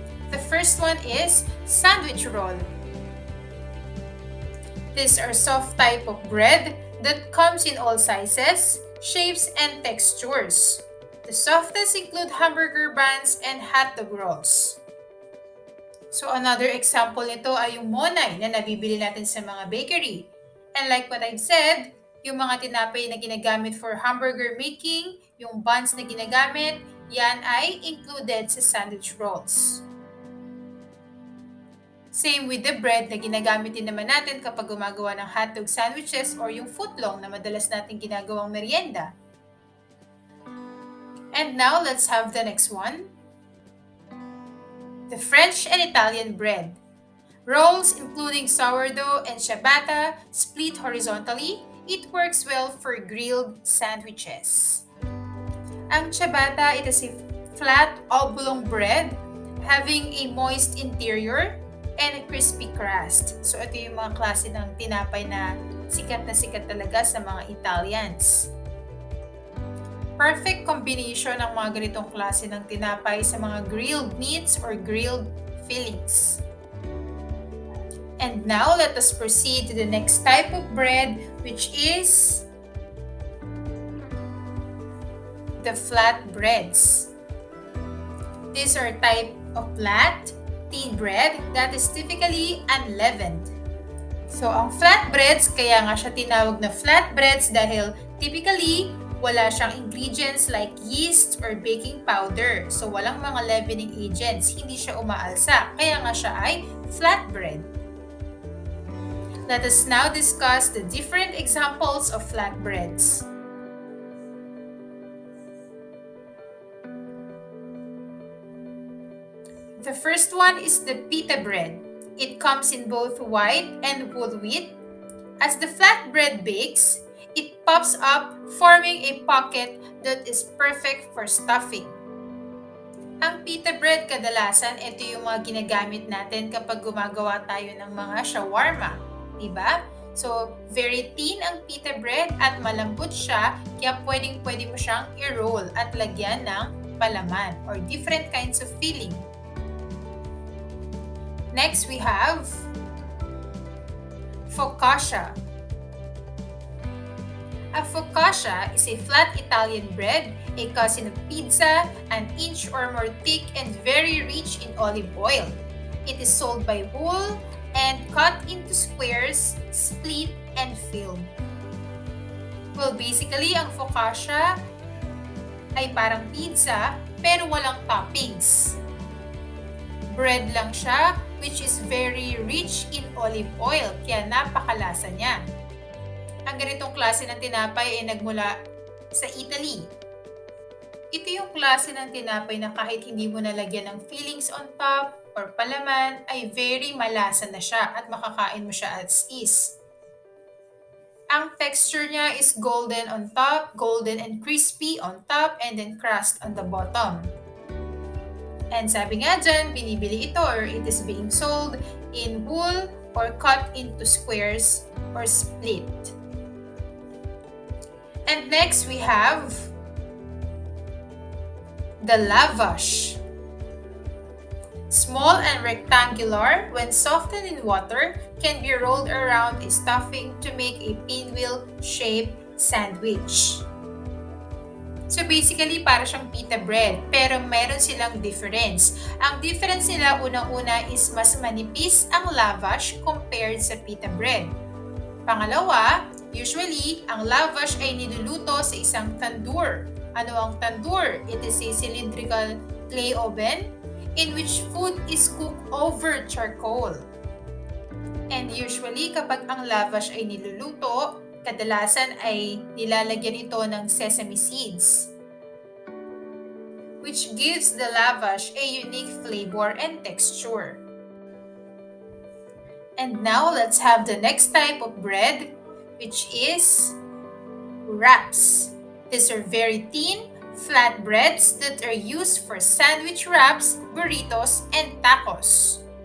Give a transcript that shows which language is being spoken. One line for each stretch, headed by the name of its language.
English: The first one is sandwich roll. These are soft type of bread that comes in all sizes, shapes, and textures. The softest include hamburger buns and hot dog rolls. So another example
Filipino: nito ay yung monay na nabibili natin sa mga bakery.
English: And like what I've said,
Filipino: yung mga tinapay na ginagamit for hamburger making, yung buns na ginagamit, yan ay included sa sandwich rolls. Same with the bread na ginagamit din naman natin kapag gumagawa ng hotdog sandwiches or yung footlong na madalas natin ginagawang merienda.
English: And now, let's have the next one. The French and Italian bread. Rolls including sourdough and ciabatta split horizontally. It works well for grilled sandwiches. Ang ciabatta, it is a flat oblong bread having a moist interior and a crispy crust.
Filipino: So ito yung mga klase ng tinapay na sikat talaga sa mga Italians. Perfect combination ng mga ganitong klase ng tinapay sa mga
English: grilled meats or grilled fillings. And now, let us proceed to the next type of bread, which is the flat breads. These are type of flat, thin bread that is typically unleavened.
Filipino: So, ang flatbreads, kaya nga siya tinawag na flatbreads dahil typically, wala siyang ingredients
English: like yeast or baking powder.
Filipino: So, walang mga leavening agents. Hindi siya umaalsa. Kaya nga siya ay flatbread.
English: Let us now discuss the different examples of flatbreads. The first one is the pita bread. It comes in both white and whole wheat. As the flatbread bakes, it pops up, forming a pocket that is perfect for stuffing.
Filipino: Ang pita bread kadalasan, ito yung mga ginagamit natin kapag gumagawa tayo ng mga shawarma, diba? So, very thin ang pita bread at malambot siya, kaya pwedeng-pwede mo siyang i-roll at lagyan ng palaman or
English: different kinds of filling. Next, we have focaccia. A focaccia is a flat Italian bread, a cousin of pizza, an inch or more thick and very rich in olive oil. It is sold by whole and cut into squares, split, and filled.
Filipino: Well, basically, ang focaccia ay parang pizza pero walang toppings.
English: Bread lang siya, which is very rich in olive oil,
Filipino: kaya napakalasa niya. Ang ganitong klase ng tinapay ay nagmula sa Italy. Ito yung klase ng tinapay na kahit hindi mo nalagyan ng fillings on top or palaman, ay very malasa na siya at makakain mo siya as is.
English: Ang texture niya is golden on top, golden and crispy on top, and then crust on the bottom.
Filipino: And sabi nga dyan, binibili ito
English: or it is being sold in whole or cut into squares or split. And next, we have the lavash. Small and rectangular, when softened in water, can be rolled around a stuffing to make a pinwheel-shaped sandwich.
Filipino: So basically, para siyang pita bread, pero meron silang difference. Ang difference nila, unang-una is mas manipis ang lavash compared sa pita bread. Pangalawa, usually, ang lavash ay niluluto sa isang tandoor. Ano ang tandoor?
English: It is a cylindrical clay oven in which food is cooked over charcoal.
Filipino: And usually, kapag ang lavash ay niluluto, kadalasan ay nilalagyan ito ng sesame seeds.
English: which gives the lavash a unique flavor and texture. And now let's have the next type of bread, which is wraps. These are very thin, flat breads that are used for sandwich wraps, burritos, and tacos.